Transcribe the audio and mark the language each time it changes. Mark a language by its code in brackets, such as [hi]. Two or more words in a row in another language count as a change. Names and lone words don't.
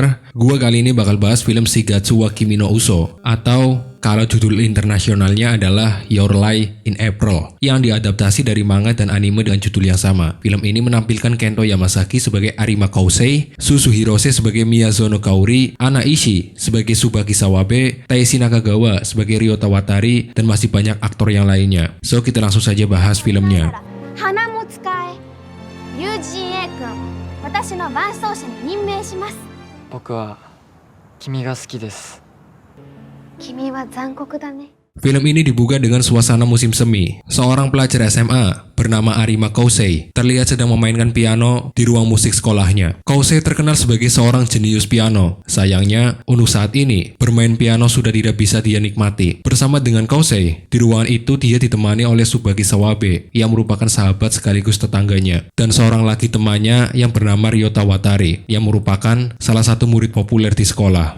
[id] Gua kali ini bakal bahas film Shigatsu wa Kimi no Uso, atau kalau judul internasionalnya adalah Your Lie in April, yang diadaptasi dari manga dan anime dengan judul yang sama. Film ini menampilkan Kento Yamasaki sebagai Arima Kousei, Suzu Hirose sebagai Miyazono Kaori, Ana Ishii sebagai Tsubaki Sawabe, Taishi Nakagawa sebagai Ryota Watari, dan masih banyak aktor yang lainnya. So, kita langsung saja bahas filmnya. [ja] 花も使え友人 A 君私の伴走者に任命します僕は君が好きです。君は残酷だね [id] Film ini dibuka dengan suasana musim semi. Seorang pelajar SMA bernama Arima Kousei terlihat sedang memainkan piano di ruang musik sekolahnya. Kousei terkenal sebagai seorang jenius piano. Sayangnya, untuk saat ini, bermain piano sudah tidak bisa dia nikmati. Bersama dengan Kousei, di ruangan itu dia ditemani oleh Tsubaki Sawabe yang merupakan sahabat sekaligus tetangganya, dan seorang lagi temannya yang bernama Ryota Watari yang merupakan salah satu murid populer di sekolah.